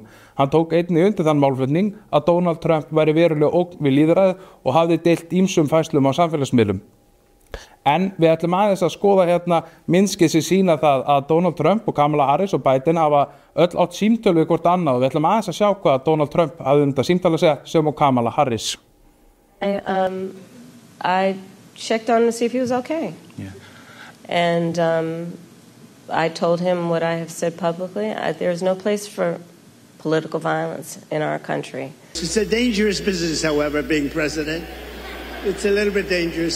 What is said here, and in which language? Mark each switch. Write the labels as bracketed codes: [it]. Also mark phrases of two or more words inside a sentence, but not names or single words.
[is] Hann tók einnig undir þann málflutning að Donald Trump væri verulega ógn við lýðræðið og hafði deilt ýmsum færslum á samfélagsmiðlum. En við ætlum aðeins að skoða hérna myndskið sem sýna það að Donald Trump og Kamala Harris og Biden hafa öll átt símtöl við hvort annað og við ætlum aðeins að sjá hvað Donald Trump hafði þetta símtal að segja sem og Kamala Harris. [en] I checked on him to see if he was okay. Yeah. And I told him what I have said publicly. There's no place for political violence in our country. It's a dangerous business, however, being president. It's a little bit dangerous.